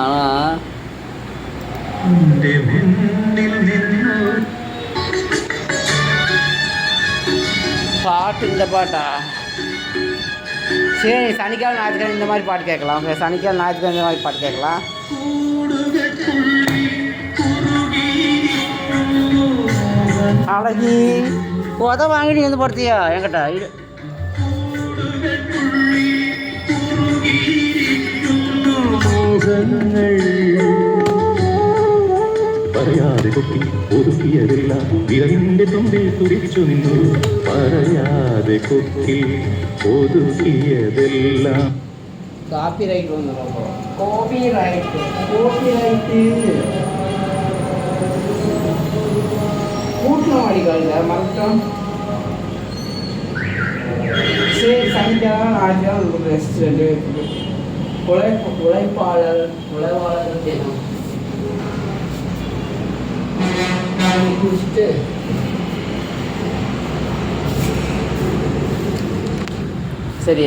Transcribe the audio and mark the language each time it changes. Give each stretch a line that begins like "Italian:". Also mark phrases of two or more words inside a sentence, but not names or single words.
Tamil: ஆனால் பாட்டு இந்த பாட்டா சரி சனிக்கிழமை ஞாயிற்றுக்கிழமை இந்த மாதிரி பாட்டு கேட்கலாம். சனிக்கிழமை ஞாயிற்றுக்கிழமை இந்த மாதிரி பாட்டு கேட்கலாம். அழகி வாங்கிட்டு வந்து படுத்தியா என்கிட்ட
Malayalam: പറയാതെ കൊക്കി ഒതുക്കിയതെല്ലാം വിരലിന്റെ തുമ്പിൽ തുടിച്ചു നിന്നു. പറയാതെ കൊക്കി ഒതുക്കിയതെല്ലാം
Tamil: காப்பிரைட் வந்துடும். காப்பிரைட்டு கூட்டணும் அடிக்கல மறந்துட்டோம். சரி சனிக்கிழமை ஞாயிற்றுக்கிழமை உங்களுக்கு ரெஸ்ட் 2 உழைப்பாளர்கள் தினம் குடிச்சிட்டு சரியா.